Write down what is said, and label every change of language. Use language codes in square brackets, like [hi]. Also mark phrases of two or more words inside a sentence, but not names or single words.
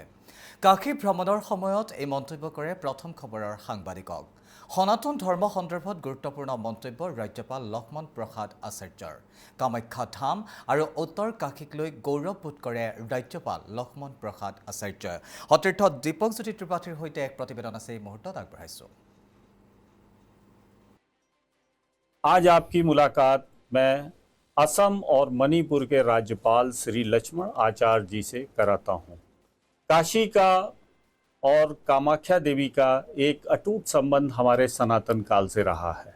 [as] কাশী ভ্ৰমণৰ সময়ত এই মন্তব্য কৰে প্ৰথম খবৰৰ সাংবাদিকক। সনাতন ধৰ্ম সন্দৰ্ভত গুৰুত্বপূৰ্ণ মন্তব্য ৰাজ্যপাল লক্ষ্মণ প্ৰসাদ আচাৰ্যৰ। কামাখ্যা ধাম আৰু উত্তৰকাশীক লৈ গৌৰৱবোধ কৰে ৰাজ্যপাল লক্ষ্মণ প্ৰসাদ আচাৰ্যই। সতীৰ্থ দীপকজ্যোতি ত্ৰিপাঠীৰ সৈতে এক প্ৰতিবেদন আছে এই মুহূৰ্তত আগবঢ়াইছোঁ। [hi] आज आपकी मुलाकात मैं असम और मणिपुर के राज्यपाल श्री लक्ष्मण आचार्य जी से कराता हूं। काशी का और कामाख्या देवी का एक अटूट संबंध हमारे सनातन काल से रहा है।